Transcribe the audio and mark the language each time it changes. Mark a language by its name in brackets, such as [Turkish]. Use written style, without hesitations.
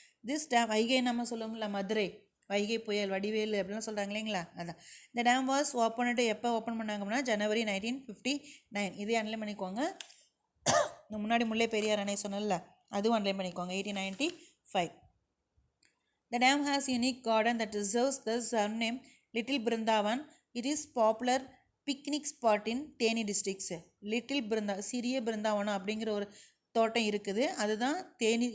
[Tamil] This dam Vaigai நம்ம சொல்லுவோம்ல, மதுரை வைகை புயல் வடிவேலு அப்படிலாம் சொல்கிறாங்க இல்லைங்களா, அதான். இந்த டேம் வாஸ் ஓப்பன்டு எப்போ ஓப்பன் பண்ணாங்க அப்படின்னா January 1959. இதே அன்லைன் பண்ணிக்கோங்க. முன்னாடி முல்லை பெரியார் அணை சொன்னல, அதுவும் அன்லைன் பண்ணிக்கோங்க, 1895. [English] The dam has unique garden that deserves the surname Little Brindavan. It is popular picnic spot in Theni districts. [Tamil] Little சிறிய பிருந்தாவனம் அப்படிங்கிற ஒரு தோட்டம் இருக்குது, அதுதான் தேனி.